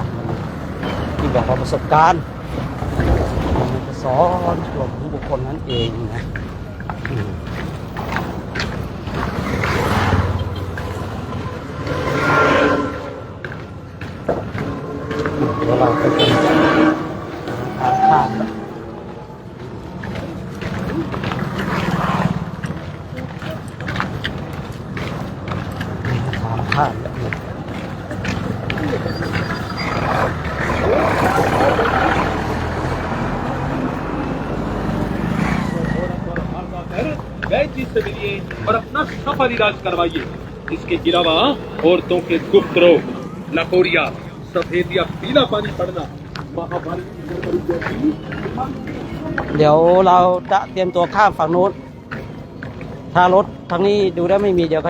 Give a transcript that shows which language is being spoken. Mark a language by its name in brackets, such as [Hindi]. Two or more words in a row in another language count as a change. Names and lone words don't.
[Thai] มันที่บอกว่าประสบการณ์มันจะสอนตัวของบุคคลนั้นเองนะเดี๋ยวเราไปกันทางข้ามข้ามแบบนี้ [Hindi] वैद्य से मिलिए और अपना सफल इलाज करवाइए। इसके अलावा औरतों के गुप्त रोग, लकोरिया, सफेद या पीला पानी पड़ना, महामारी [Thai] เดี๋ยวเราจะเตรียมตัวข้ามฝั่งนู้น ถ้ารถทางนี้ดูได้ไม่มีเดี๋ยวก็